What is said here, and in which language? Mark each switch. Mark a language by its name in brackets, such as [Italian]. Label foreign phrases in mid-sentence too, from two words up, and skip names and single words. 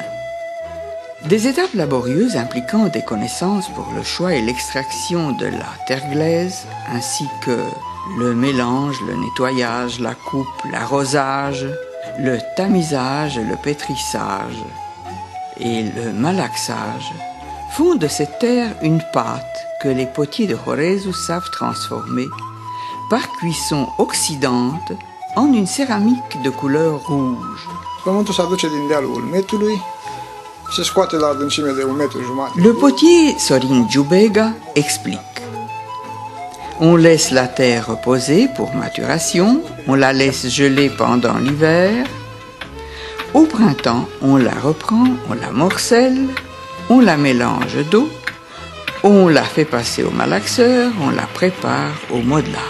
[French] Des étapes laborieuses impliquant des connaissances pour le choix et l'extraction de la terre glaise, ainsi que le mélange, le nettoyage, la coupe, l'arrosage, le tamisage, le pétrissage et le malaxage, font de cette terre une pâte que les potiers de Horezu savent transformer par cuisson oxydante en une céramique de couleur rouge. [Romanian] Pământul se aduce din dealul Ulmetului, se scoate la adâncime de 1,5 metru. [French] Le potier Sorin Djoubega explique. On laisse la terre reposer pour maturation, on la laisse geler pendant l'hiver. Au printemps, on la reprend, on la morcelle, on la mélange d'eau, on la fait passer au malaxeur, on la prépare au modelage.